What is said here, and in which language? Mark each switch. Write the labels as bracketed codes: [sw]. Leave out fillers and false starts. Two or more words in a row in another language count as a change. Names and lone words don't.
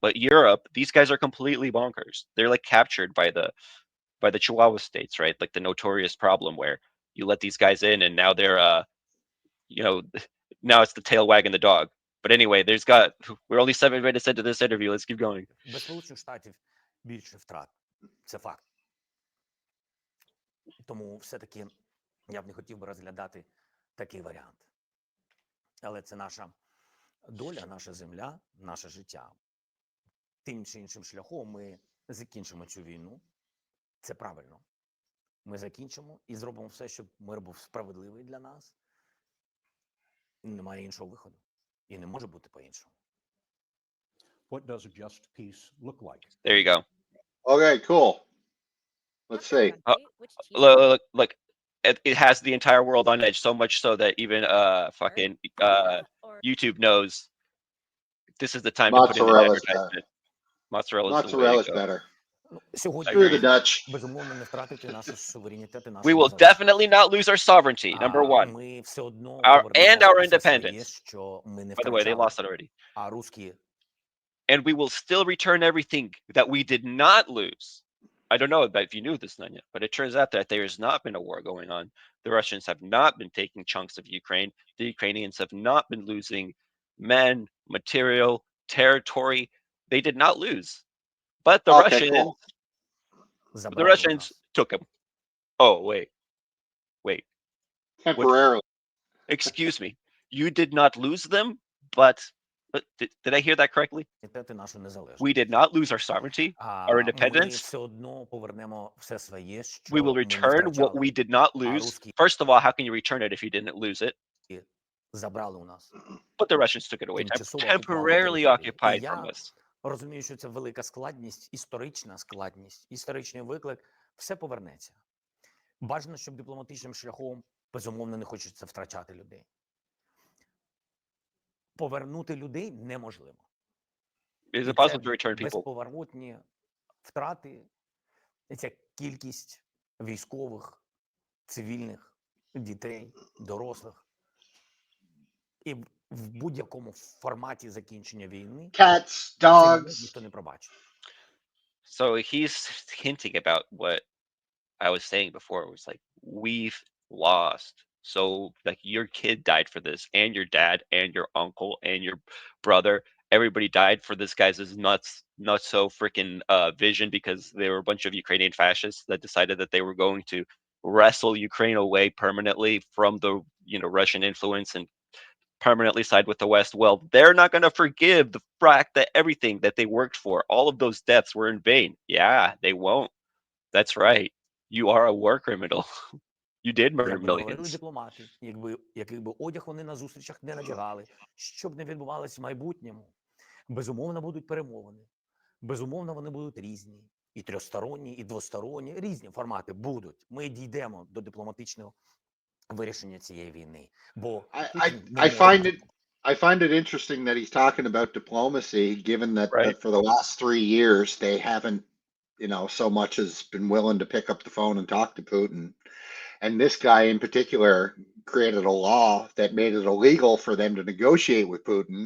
[en] But Europe, these guys are completely bonkers. They're like captured by the Chihuahua states, right? Like the notorious problem where you let these guys in and now they're you know, now it's the tail wagging the dog. But anyway, we're only 7 minutes into this interview. Let's keep going. [uk] Без Сполучених Штатів більше втрат. Це факт. Тому все-таки я б не хотів би розглядати такий варіант. Але це наша доля, наша земля, наше життя. Тим чи іншим шляхом ми закінчимо цю війну. Це правильно. Ми закінчимо і зробимо все, щоб мир був справедливий для нас. Немає іншого виходу. І не може бути по-іншому. [en] What does a just peace look like? There you go. Okay, cool. Let's see. Look, it has the entire world on edge, so much so that even fucking YouTube knows this is the time to put in an Mozzarella stuff. advertisement. Mozzarella is the way to Mozzarella's go. better. [uk] Ну, сьогодні [en] Screw the Agreed. Dutch. [uk] безумовно не втратити нашу суверенітет і [en] We [uk] нашу [en] will [uk] незалежність. [en] definitely not lose our sovereignty, number one. [uk] Ми все одно [en] And [uk] повернемо [en] our [uk] все своє, [en] independence. [uk] що ми не [en] By the way, they [uk] втрачали. [en] lost it already. [uk] А русські [en] And we will still return everything that we did not lose. I don't know if you knew this, Nanya, but it turns out that there has not been a war going on. The Russians have not been taking chunks of Ukraine. The Ukrainians have not been losing men, material, territory. They did not lose. But the Okay, cool. [uk] забрали у [en] Russians [uk] нас. [en] took them. Oh, wait. Temporarily. Excuse me. You did not lose them, but did I hear that correctly? [uk] Суверенітет і нашу незалежність. [en] We did not lose our sovereignty, our [uk] Ми [en] independence. [uk] все одно повернемо все своє, що [en] We will [uk] ми не [en] return what [uk] втрачали. [en] we did not lose. [uk] русські [en] First of all, how can you return it if you didn't lose it? [uk] Забрали у нас. [en] But the Russians took it away, [uk] Тимчасово [en] temporarily [uk] окуповані [en] occupied [uk] території. І [en] from [uk] я [en] us. [uk] розумію, що це велика складність, історичний виклик. Все повернеться. Бажано, щоб дипломатичним шляхом, безумовно, не хочеться втрачати людей. Повернути людей неможливо. [en] Is [uk] І [en] it possible [uk] це [en] to return people? [uk] безповоротні втрати, і ця кількість військових, цивільних, дітей, дорослих. І в будь-якому форматі закінчення війни [en] Cats, [uk] це [en] dogs. [uk] ніхто не пробачить. [en] So he's hinting about what I was saying before. It was like, we've lost. So like your kid died for this, and your dad, and your uncle, and your brother. Everybody died for this guy's not so freaking vision, because they were a bunch of Ukrainian fascists that decided that they were going to wrestle Ukraine away permanently from the Russian influence and permanently side with the West. Well, they're not going to forgive the fact that everything that they worked for, all of those deaths, were in vain. Yeah, they won't. That's right. You are a war criminal. You did murder [uk] Як би не говорили [en] millions. [uk] дипломати, який би одяг вони на зустрічах не надягали, що б не відбувалося в майбутньому, безумовно будуть перемовини, безумовно вони будуть різні, і трьохсторонні, і двосторонні, різні формати будуть. Ми дійдемо до дипломатичного вирішення цієї війни. Бо Путін не [en] I [uk] може [en] find it interesting that he's talking about diplomacy, given that, Right. that for the last 3 years they haven't, so much as been willing to pick up the phone and talk to Putin. And this guy in particular created a law that made it illegal for them to negotiate with Putin.